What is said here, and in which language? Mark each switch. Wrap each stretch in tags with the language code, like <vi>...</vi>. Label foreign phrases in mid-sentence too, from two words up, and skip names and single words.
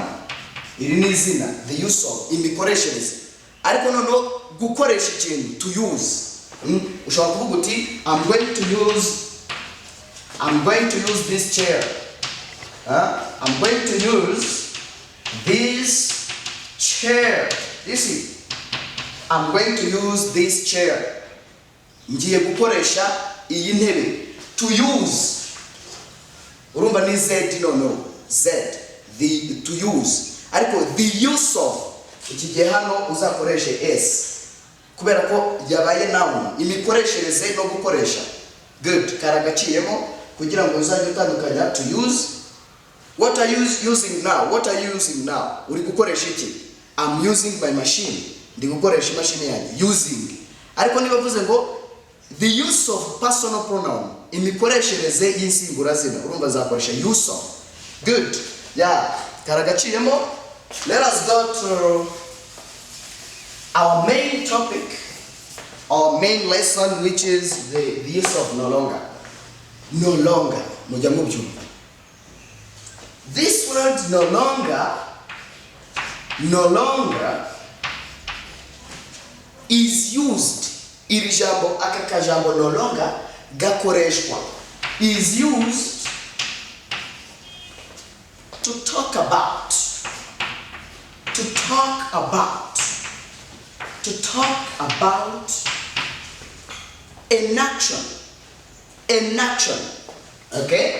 <rw>Iri ni izina.</rw> <en>The use of,</en> <rw>imikoreshereze. Ariko noneho gukoresha ikintu,</rw> <en>to use.</en> <rw>Ushobora kuvuga uti</rw> <en>I'm going to use this chair. I'm going to use this chair. You see, I'm going to use this chair.</en> <rw>Ngiye gukoresha iyi ntebe.</rw> <en>To use.</en> <rw>Urumva ni Z, no. Z.</rw> <en>The to use. Ariko the use of.</en> <rw>Iki gihe hano uzakoreshe S. Kubera ko yabaye noun. Imikoreshereze no gukoresha. Good. Karagaciyemo kugira ngo uzajye utandukanya</rw> <en>to use. What are you using now? What are you using now?</en> <rw>Uri gukoresha iki?</rw> <en>I'm using my machine.</en> <rw>Ndi gukoresha imashini yanjye.</rw> <en>Using.</en> <rw>Ariko niba vuze ngo</rw> <en>the use of personal pronoun,</en> <rw>imikoreshereze y'insimburazina, urumva zakoresha</rw> <en>use of. Good. Yeah.</en> <rw>Karagaciyemo.</rw> <en>Let us go to our main topic, our main lesson, which is the use of no longer. No longer.</en> <rw>Mujya mubyumva.</rw> <en>This word no longer is used.</en> <rw>Iri jambo, aka kajambo</rw> <en>no longer</en> <rw>gakoreshwa,</rw> <en>is used to talk about an action, okay?</en>